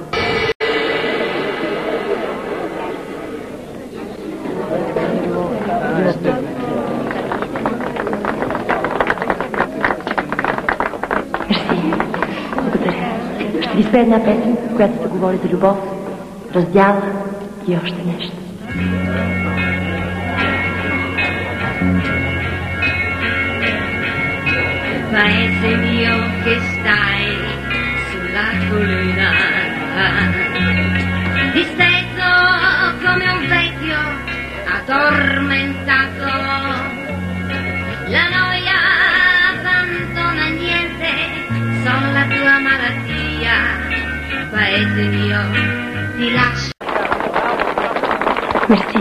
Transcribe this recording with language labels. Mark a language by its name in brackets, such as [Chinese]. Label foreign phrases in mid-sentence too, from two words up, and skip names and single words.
[Bulgarian] Ще ви спее една песен, която се говори за любов, раздяла и още нещо. [Italian] Paese mio che stai sulla collina, disteso come un vecchio addormentato, la noia abbandona niente, sono la tua malattia, paese mio ti lascio. [Bulgarian] Мерси.